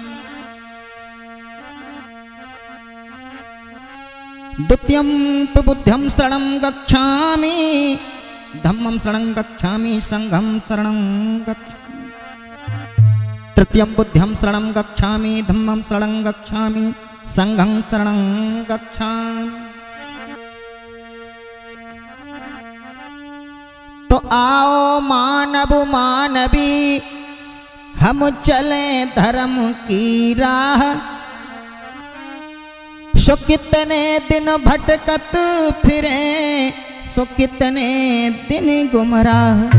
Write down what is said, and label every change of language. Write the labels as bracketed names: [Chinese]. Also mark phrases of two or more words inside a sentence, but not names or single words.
[Pali] द्वितीयं तु बुद्धं शरणं गच्छामि धम्मं शरणं गच्छामि संघं शरणं गच्छामि। तृतीयं बुद्धं शरणं गच्छामि धम्मं शरणं गच्छामि संघं शरणं गच्छामि। [Hindi] तो आओ मानव मानवी हम चले धर्म की राह। सो कितने दिन भटकत फिरे सो कितने दिन गुमराह।